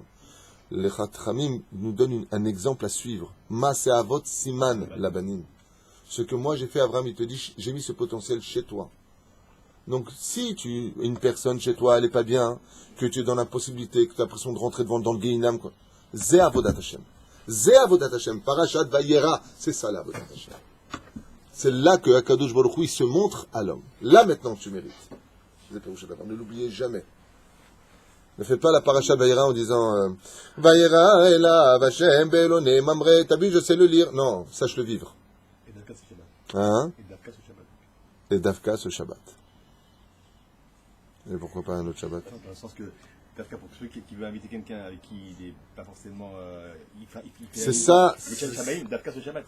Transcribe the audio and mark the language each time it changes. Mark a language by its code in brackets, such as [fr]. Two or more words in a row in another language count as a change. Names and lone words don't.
[fr] Les Chachamim nous donnent un exemple à suivre. [he] מעשה אבות סימן לבנים. [fr] Ce que moi j'ai fait, Abraham, il te dit, j'ai mis ce potentiel chez toi. Donc, si une personne chez toi, elle n'est pas bien, que tu es dans l'impossibilité, que tu as l'impression de rentrer devant dans le Gehinam, quoi. [he] זה עבודת השם. זה עבודת השם. פרשת וירא. [fr] C'est ça, la [he] עבודת השם. [fr] C'est là que [he] הקדוש ברוך הוא, [fr] il se montre à l'homme. Là, maintenant, tu mérites. Ne l'oubliez jamais. Ne fais pas la [he] פרשת וירא [fr] en disant [he] וירא אליו השם באלוני ממרא. [fr] T'as vu, je sais le lire. Non, sache le vivre. Et Davka ce Shabbat. Hein? Et Davka ce Shabbat. Et Davka ce Shabbat. Et pourquoi pas un autre Shabbat? Dans le sens que Davka, pour celui qui veut inviter quelqu'un avec qui il n'est pas forcément. C'est ça. Le Shabbat, Davka ce Shabbat.